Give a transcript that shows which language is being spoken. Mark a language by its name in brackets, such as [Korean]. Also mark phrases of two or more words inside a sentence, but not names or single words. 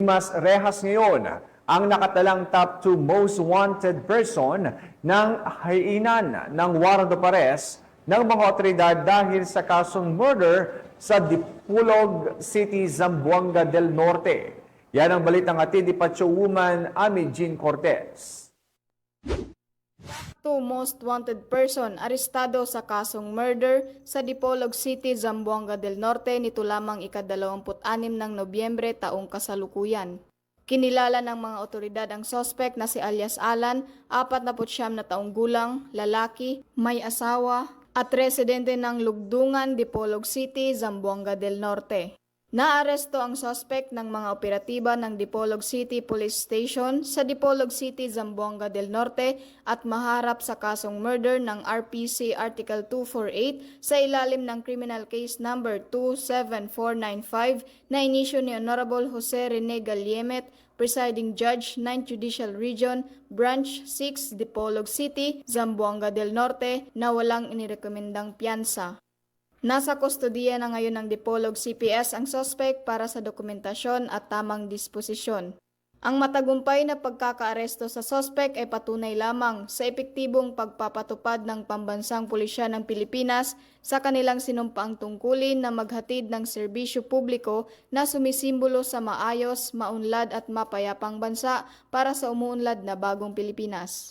[Filipino] Mas rehas ngayon ang nakatalang [English] top 2 most wanted person [Filipino] ng hainan ng [English] warrant of arrest [Filipino] ng mga otoridad dahil sa kasong murder sa Dipolog City, Zamboanga del Norte. Yan ang balitang hatid ni Pacho Woman Ami Jean Cortez. [English] Two most wanted person [Filipino] arestado sa kasong murder sa Dipolog City, Zamboanga del Norte nito lamang ika-26 ng Nobyembre taong kasalukuyan. Kinilala ng mga otoridad ang suspect na si alias Alan, 49 na taong gulang, lalaki, may asawa at residente ng Lugdungan, Dipolog City, Zamboanga del Norte. Naaresto ang suspect ng mga operatiba ng Dipolog City Police Station sa Dipolog City, Zamboanga del Norte at maharap sa kasong murder ng RPC Article 248 sa ilalim ng [English] Criminal Case Number [Filipino] 27495 na inisyu ni Honorable Jose Rene Galyemet, Presiding Judge, 9th Judicial Region, Branch 6, Dipolog City, Zamboanga del Norte na walang inirekomendang piyansa. Nasa kustodiya na ngayon ng Dipolog CPS ang suspect para sa dokumentasyon at tamang disposisyon. Ang matagumpay na pagkakaaresto sa suspect ay patunay lamang sa epektibong pagpapatupad ng pambansang pulisya ng Pilipinas sa kanilang sinumpaang tungkulin na maghatid ng serbisyo publiko na sumisimbolo sa maayos, maunlad at mapayapang bansa para sa umuunlad na bagong Pilipinas.